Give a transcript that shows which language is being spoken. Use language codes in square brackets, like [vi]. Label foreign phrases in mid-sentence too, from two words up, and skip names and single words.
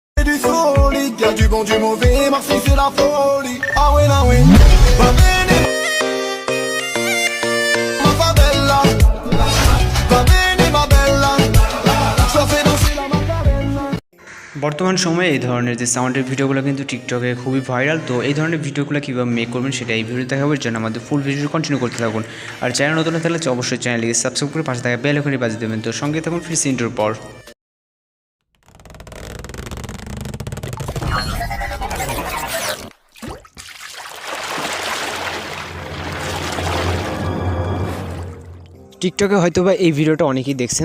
[fr] puis solide. Y'a du bon, du mauvais, Marseille c'est la folie. Ah ouais, ah ouais. [it] Va bene, ma favela. Va bene, ma bella. Je te fais danser la Macarena. [bn] বর্তমান সময়ে এই ধরনের যে সাউন্ডের ভিডিওগুলো কিন্তু টিকটকে খুবই ভাইরাল। তো এই ধরনের ভিডিওগুলো কীভাবে মেক করবেন সেটা এই ভিডিও দেখাবার জন্য আমাদের ফুল ভিডিও কন্টিনিউ করতে থাকুন। আর চ্যানেল নতুন থাকলে অবশ্যই চ্যানেলটিকে সাবস্ক্রাইব করে পাশে থাকা বেল আইকনটি বাজিয়ে দেবেন। তো সঙ্গে থাকুন ফিরছি ইন্ট্রোর পর। টিকটকে হয়তোবা এই ভিডিওটা অনেকেই দেখছেন।